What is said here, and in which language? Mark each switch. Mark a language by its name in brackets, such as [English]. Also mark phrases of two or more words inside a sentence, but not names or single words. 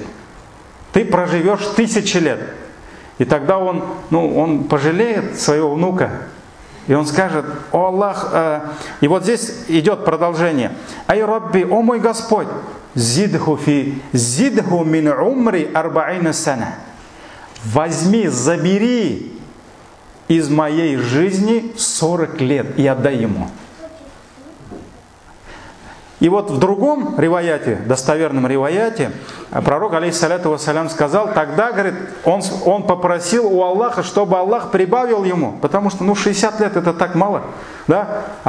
[Russian] Ты проживешь 1000 лет. И тогда он пожалеет своего внука. И он скажет: «О Аллах». И вот здесь идет продолжение. [Arabic] «أي ربي, [Russian] о мой Господь, [Arabic] زده من عمري أربعين سنة». [Russian] Возьми, забери из моей жизни 40 лет и отдай ему. И вот в другом риваяте, достоверном риваяте, пророк, [Arabic] عليه الصلاة والسلام, [Russian] сказал, тогда, говорит, он попросил у Аллаха, чтобы Аллах прибавил ему, потому что 60 лет это так мало, да?